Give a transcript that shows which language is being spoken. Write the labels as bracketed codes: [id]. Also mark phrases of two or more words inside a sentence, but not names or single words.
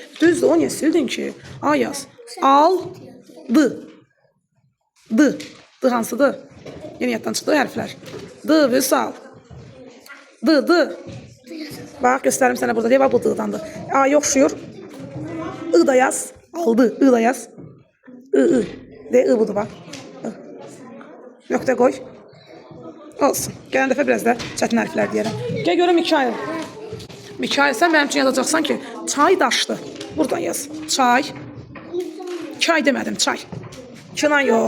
[az] Düzdür, o niyə sildin ki? A yaz. Aldı. D. D hansıdır? Yeni yaddan çıxdı hərflər. D, Vüsal. D. Bax, göstərim sənə burada. Deyə, bax, bu D-dandır. A-ya oxşuyur. I da yaz. Aldı. I da yaz. I. De, I budur, bax. Nöqtə qoy. Olsun. Gələn dəfə biraz da çətin hərflər deyərəm. Gəl görüm Mikail. Mikail, sən mənim üçün yazacaqsan ki, çay daşdı. Buradan yaz. Çay. Çay demədim, çay. Çınan yox.